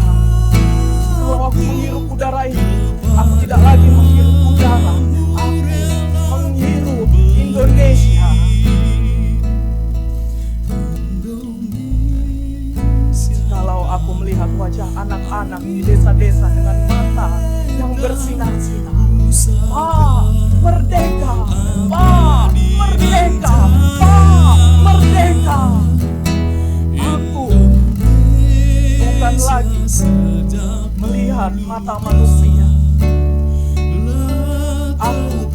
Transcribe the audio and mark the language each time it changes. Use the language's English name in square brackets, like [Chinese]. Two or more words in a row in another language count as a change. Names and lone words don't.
[Indonesian] Kalau aku menghirup udara ini, aku tidak lagi menghirup udara, aku menghirup Indonesia. Kalau aku melihat wajah anak-anak di desa-desa dengan mata yang bersinar-sinar, Pak, merdeka, Pak, merdeka, Pak, merdeka. Aku bukan lagi melihat mata manusia. Aku